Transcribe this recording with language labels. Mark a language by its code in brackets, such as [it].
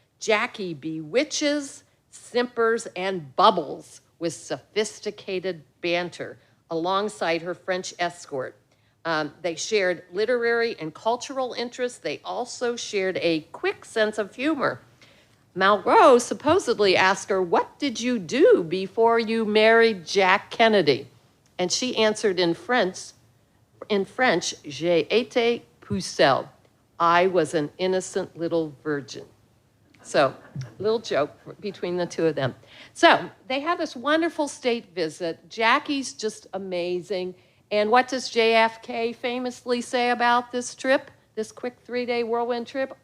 [en] Jackie bewitches, simpers, and bubbles with sophisticated banter alongside her French escort. They shared literary and cultural interests. They also shared a quick sense of humor. Malraux supposedly asked her, "What did you do before you married Jack Kennedy?" And she answered in French, [fr] "J'ai été pucelle." [en] I was an innocent little virgin. So, little joke between the two of them. So, they have this wonderful state visit. Jackie's just amazing. And what does JFK famously say about this trip, this quick 3-day whirlwind trip?